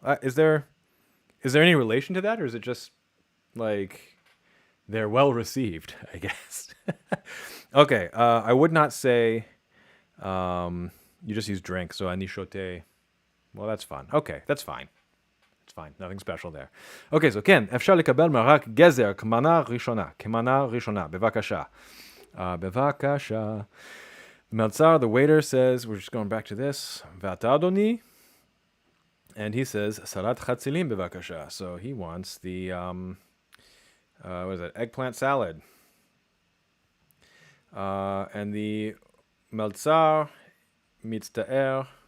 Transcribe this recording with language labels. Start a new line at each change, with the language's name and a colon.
English: Is there any relation to that, or is it just like they're well received, I guess? Okay, I would not say you just use drink, so anishote. Well, that's fun. Okay, that's fine. It's fine. Nothing special there.
Hebrew: Okay, so Ken, אפשר לקבל מרק גזר כמנה ראשונה. בבקשה. בבקשה.
English: Meltzar, the waiter, says, we're just going back to this, ואתה אדוני? And he says, salat chatzilim bevakasha. So he wants the, what is it, eggplant salad. And the Meltzar mitzta'er.